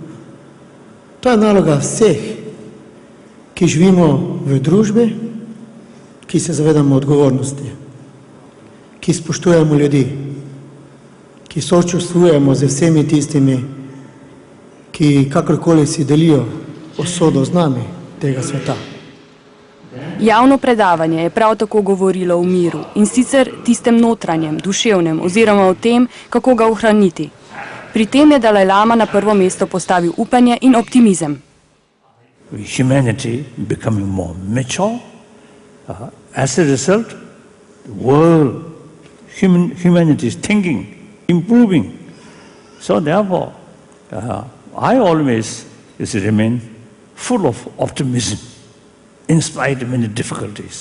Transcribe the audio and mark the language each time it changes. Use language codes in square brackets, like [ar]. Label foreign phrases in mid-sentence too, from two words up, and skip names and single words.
[sl] To je naloga vseh, ki živimo v družbi, ki se zavedamo odgovornosti, ki spoštujemo ljudi, ki sočustvujemo z vsemi tistimi, ki kakorkoli si delijo usodo z nami tega sveta. Javno predavanje je prav tako govorilo o miru in sicer tistem notranjem, duševnem oziroma o tem, kako ga ohraniti. Pri tem je Dalaj Lama na prvo mesto postavil upanje in optimizem. [en] Humanity becoming more mature. As a result, the world, humanity's thinking, improving. So therefore, I always remain full of optimism in spite of many difficulties.